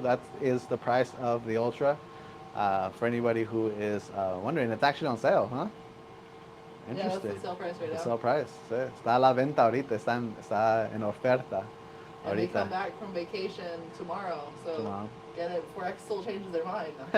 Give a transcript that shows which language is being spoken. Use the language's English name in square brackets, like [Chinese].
[English] That is the price of the Ultra. For anybody who is wondering, it's actually on sale, huh? Interesting. Yeah, that's the sale price right now. The sale price, [Spanish] sí. Está a la venta ahorita, está en oferta. [English] And they [Spanish] Ahorita. [English] come back from vacation tomorrow, so Tomorrow. get it before X still changes their mind.